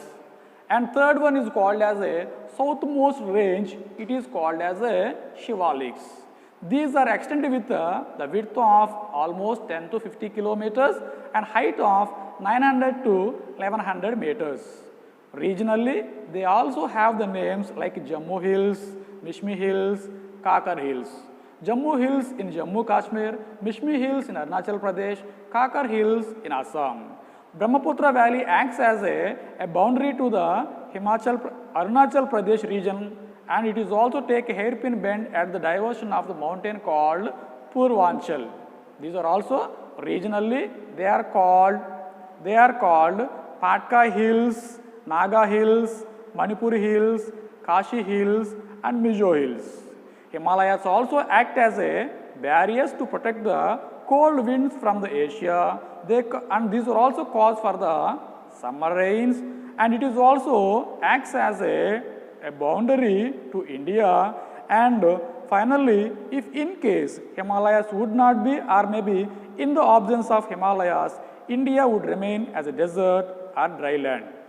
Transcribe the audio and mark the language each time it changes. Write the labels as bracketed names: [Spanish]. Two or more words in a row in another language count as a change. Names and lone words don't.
[English] And third one is called as a southmost range, it is called as a Shivaliks. These are extended with the width of almost 10 to 50 kilometers and height of 900 to 1100 meters. Regionally, they also have the names like Jammu Hills, Mishmi Hills, Kakar Hills. Jammu Hills in Jammu Kashmir, Mishmi Hills in Arunachal Pradesh, Kakar Hills in Assam. Brahmaputra Valley acts as a boundary to the Arunachal Pradesh region, and it is also take a hairpin bend at the diversion of the mountain called Purvanchal. These are also regionally, they are called Patka Hills, Naga Hills, Manipur Hills, Kashi Hills and Mizo Hills. Himalayas also act as a barriers to protect the cold winds from the Asia. And these are also cause for the summer rains, and it is also acts as a boundary to India. And finally, if in case Himalayas would not be, or maybe in the absence of Himalayas, India would remain as a desert or dry land.